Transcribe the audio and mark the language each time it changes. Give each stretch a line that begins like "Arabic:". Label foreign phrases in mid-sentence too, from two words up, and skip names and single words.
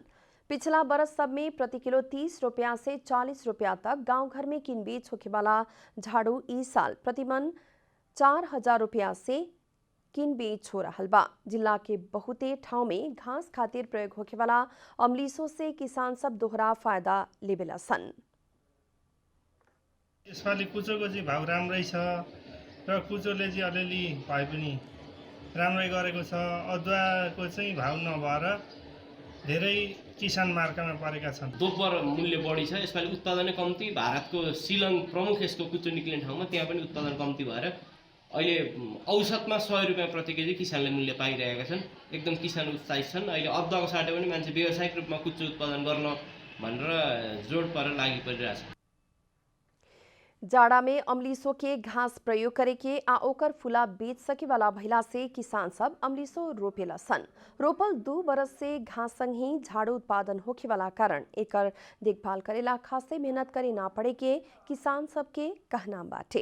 Bhojpuri: पिछला बरस सब में प्रति किलो 30 रुपया से 40 रुपया तक गांव घर में किन बेच होखे वाला झाड़ू इस साल प्रतिमन 4,000 रुपया से किन बेच हो रहा बा। जिला के बहुते ठाव में घास खातिर प्रयोग होखे वाला अमलीसो से किसान सब दोहरा फायदा लेबेला सन।
Nepali: यसपालि कुचोको चाहिँ भाउ राम्रै छ र कुचोले चाहिँ अलिअलि भए पनि राम्रै गरेको छ। अदुवाको चाहिँ भाउ नभएर धेरै किसान मार्कामा परेका छन्। दोब्बर मूल्य बढी छ। यसपालि उत्पादनै कम्ती। भारतको शिलङ प्रमुख यसको कुचो निक्लिने ठाउँमा त्यहाँ पनि उत्पादन कम्ती भएर अहिले औसतमा 100 रुपैयाँ प्रति केजी किसानले मूल्य पाइरहेका छन्। एकदम किसान उत्साहित छन्। अहिले अदुवाको साटो पनि मान्छे व्यावसायिक रूपमा कुचो उत्पादन गर्न भनेर जोड परेर लागि परिरहेछ।
Bhojpuri: जाड़ा में अमलीसो के घास प्रयोग करे के आ ओकर फूला बेच सके वाला भइला से किसान सब अमलीसो रोपेला सन। रोपल 2 बरस से घास संग ही झाड़ू उत्पादन होखे वाला कारण एकर देखभाल करेला खासे मेहनत करे ना पड़े के किसान सब के कहना बाटे।